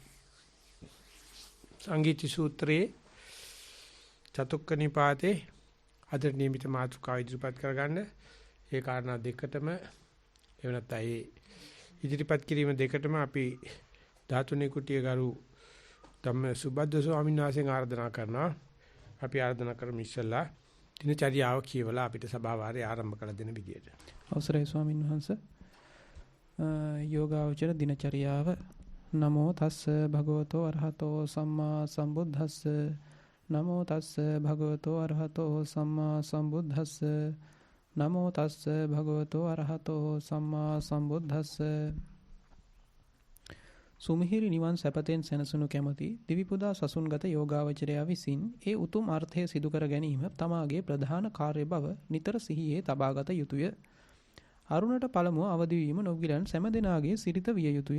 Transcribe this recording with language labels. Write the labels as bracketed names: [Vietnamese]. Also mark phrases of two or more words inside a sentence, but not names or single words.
[Sinhala] සංගීති සූත්‍රයේ චතුක්ක නිපාතේ අද නියමිත මාතෘකාව ඉදිරිපත් කරගන්න ඒ කාරණා දෙකටම එවනත් අය ඉදිරිපත් කිරීම දෙකටම අපි ධාතුනේ කුටිය ගරු ධම්ම සුබද්ද ස්වාමීන් වහන්සේගෙන් ආරාධනා කරනවා අපි ආරාධනා කරමු ඉස්සලා දිනචරියාව කියවලා අපිට සභාවාරය ආරම්භ කළ දෙන විදියට අවසරයි ස්වාමීන් වහන්සේ යෝගාවචර දිනචරියාව [Pali] නමෝ තස්ස භගවතෝ අරහතෝ සම්මා සම්බුද්දස්ස නමෝ තස්ස භගවතෝ අරහතෝ සම්මා සම්බුද්දස්ස නමෝ තස්ස භගවතෝ අරහතෝ සම්මා සම්බුද්දස්ස [Sinhala] සුමිහිරි නිවන් සැපතෙන් සැනසුණු කැමැති දිවිපුදා සසුන්ගත යෝගාවචරයා විසින් ඒ උතුම් අර්ථය සිදු කර ගැනීම තමාගේ ප්‍රධාන කාර්ය බව නිතර සිහියේ තබාගත යුතුය. අරුණට පළමුව අවදි වීම නොගිලන් සෑම දෙනාගේ සිරිත විය යුතුය.